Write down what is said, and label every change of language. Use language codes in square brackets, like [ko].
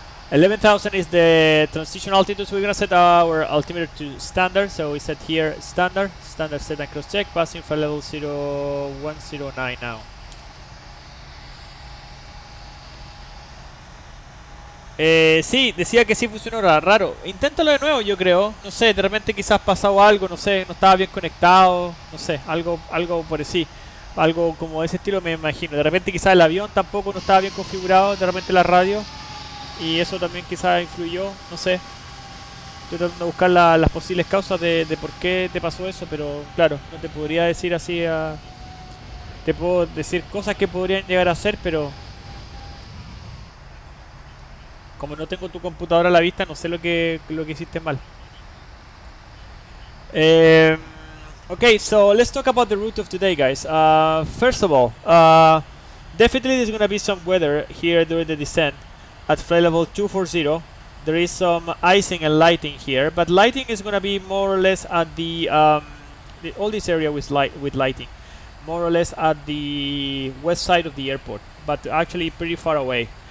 [en] 11,000 is the transition altitude, so we're gonna set our altimeter to standard, so we set here standard set and cross check, passing for level 0109 now. [es] Sí, decía que sí funcionó raro. Inténtalo de nuevo, yo creo. No sé, de repente quizás pasado algo, no sé, no estaba bien conectado, no sé, algo por así. Algo como de ese estilo me imagino. De repente quizás el avión tampoco no estaba bien configurado, de repente la radio. Y eso también quizás influyó, no sé. Estoy tratando de buscar las posibles causas de por qué te pasó eso, pero claro, no te podría decir así te puedo decir cosas que podrían llegar a ser, pero como no tengo tu computadora a la vista, no sé lo que hiciste mal. [en] Okay, so let's talk about the route of today, guys. First of all, definitely there's gonna be some weather here during the descent at flight level 240. There is some icing and lighting here, but lighting is gonna be more or less at the all this area with lighting, more or less at the west side of the airport, but actually pretty far away.